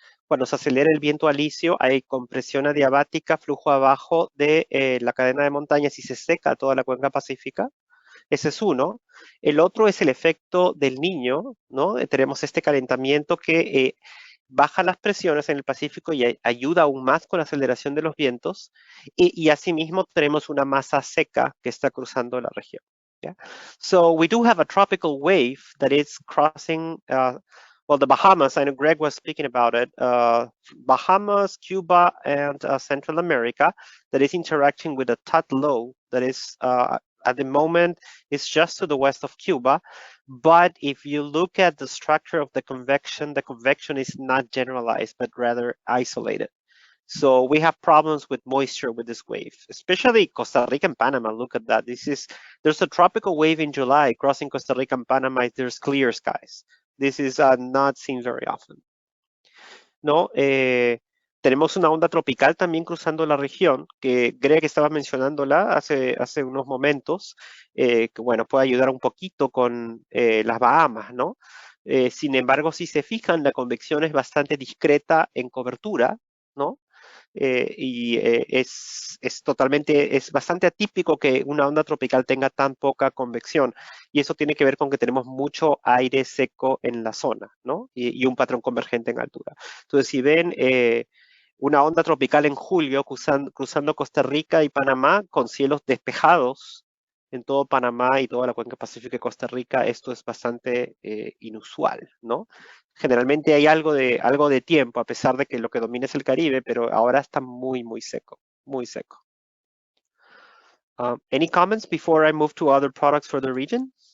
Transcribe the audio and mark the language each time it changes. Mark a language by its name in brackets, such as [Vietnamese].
[Spanish] Cuando se acelera el viento alisio, hay compresión adiabática, flujo abajo de la cadena de montañas y se seca toda la cuenca pacífica. Ese es uno. El otro es el efecto del Niño, ¿no? Tenemos este calentamiento que baja las presiones en el Pacífico y ayuda aún más con la aceleración de los vientos. Y asimismo tenemos una masa seca que está cruzando la región. [English] Yeah? So we do have a tropical wave that is crossing well, the Bahamas. I know Greg was speaking about it. Bahamas, Cuba, and Central America that is interacting with a TUT low that is at the moment is just to the west of Cuba. But if you look at the structure of the convection is not generalized, but rather isolated. So we have problems with moisture with this wave, especially Costa Rica and Panama. Look at that. There's a tropical wave in July crossing Costa Rica and Panama. There's clear skies. This is not seen very often. [Spanish] ¿No? Tenemos una onda tropical también cruzando la región, que Greg estaba mencionándola hace unos momentos, que bueno, puede ayudar un poquito con las Bahamas, ¿no? Sin embargo, si se fijan, la convección es bastante discreta en cobertura, ¿no? Y es bastante atípico que una onda tropical tenga tan poca convección. Y eso tiene que ver con que tenemos mucho aire seco en la zona, ¿no? Y un patrón convergente en altura. Entonces, si ven una onda tropical en julio cruzando Costa Rica y Panamá con cielos despejados en todo Panamá y toda la cuenca pacífica de Costa Rica, esto es bastante inusual, ¿no? Generalmente hay algo de tiempo, a pesar de que lo que domina es el Caribe, pero ahora está muy, muy seco, muy seco. [English] Any comments before I move to other products for the region?